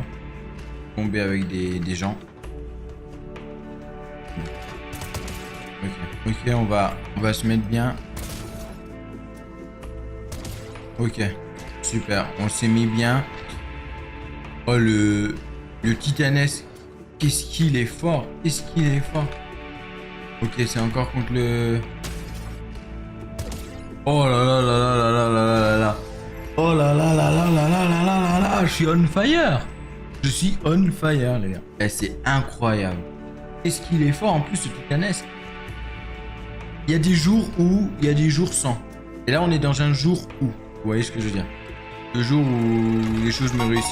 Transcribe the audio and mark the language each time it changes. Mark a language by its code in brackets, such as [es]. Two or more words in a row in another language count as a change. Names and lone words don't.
[fr] Tombé avec des gens. Ok, on va se mettre bien. Ok, super, on s'est mis bien. Oh le titanesque, qu'est-ce qu'il est fort, Ok, c'est encore contre le... Oh là là là là là là là là là. Oh là là là là là là là là là, je suis [en] on fire. [fr] Je suis [en] on fire [fr] les gars. Et c'est incroyable. Qu'est-ce qu'il est fort en plus ce titanesque. Il y a des jours où, il y a des jours sans. Et là, on est dans un jour où. Vous voyez ce que je veux dire? Le jour où les choses me réussissent.